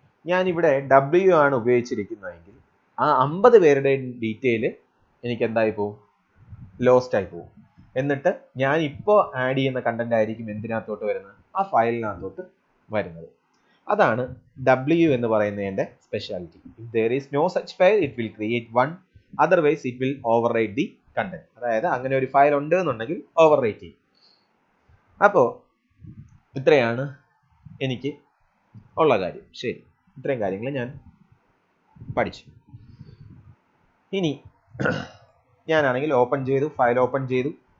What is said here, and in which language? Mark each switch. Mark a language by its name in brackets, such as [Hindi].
[Malayalam] ഞാനിവിടെ W ആണ് ഉപയോഗിച്ചിരിക്കുന്നതെങ്കിൽ ആ 50 പേരുടെ ഡീറ്റെയിൽ എനിക്ക് എന്തായി പോകും? ലോസ്റ്റ് ആയി പോകും. എന്നിട്ട് ഞാൻ ഇപ്പോൾ ആഡ് ചെയ്യുന്ന കണ്ടന്റ് ആയിരിക്കും എന്തിനകത്തോട്ട് വരുന്നത്? ആ ഫയലിനകത്തോട്ട് വരുന്നത്. അതാണ് W എന്ന് പറയുന്നതിൻ്റെ speciality. [English] If there is no such file, it will create one. Otherwise, it will overwrite the content. [Malayalam] അതായത് അങ്ങനെ ഒരു ഫയൽ ഉണ്ട് എന്നുണ്ടെങ്കിൽ ഓവർറൈറ്റ് ചെയ്യും. അപ്പോൾ ഇത്രയാണ് എനിക്ക് ഉള്ള കാര്യം. ശരി, ഇത്രയും കാര്യങ്ങൾ ഞാൻ പഠിച്ചു. ഇനി ഞാനാണെങ്കിൽ ഫയൽ ഓപ്പൺ ചെയ്തു.